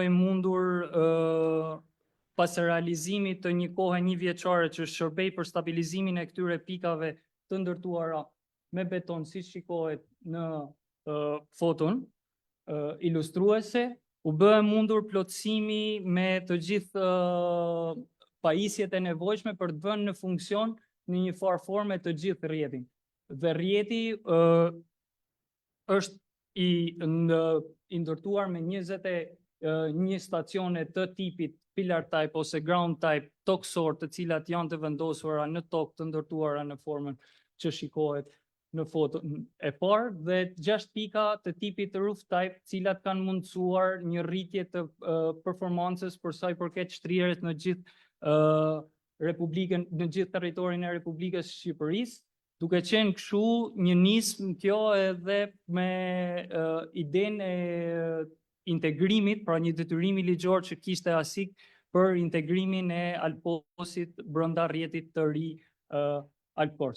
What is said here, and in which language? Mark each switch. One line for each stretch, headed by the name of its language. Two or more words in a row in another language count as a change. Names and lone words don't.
Albanian: i mundur pas realizimit të një kohe një vjeçare që shërbej për stabilizimin e këtyre pikave të ndërtuara me beton, si shikohet në foton ilustruese, u bë e mundur plotësimi me të gjithë pajisjet e nevojshme për të vënë në funksion në një farë forme të gjithë rrjetin. Dhe rrjeti është i ndërtuar me 21 stacione të tipit
English: pillar type
Albanian: ose
English: ground type
Albanian: toksor, të cilat janë të vendosura në tokë, të ndërtuara në formën që shikohet në foton e parë, dhe 6 pika të tipit
English: roof type,
Albanian: cilat kanë mundësuar një rritje të performancës për sa i përket shtrirjes në gjithë Republikën, në gjithë territorin e Republikës Shqipërisë, duke qenë kështu një nismë kjo edhe me idenë e integrimit, pra një detyrimi ligjor që kishte ASIK për integrimin e Alposit brenda rrjetit të ri Alpors.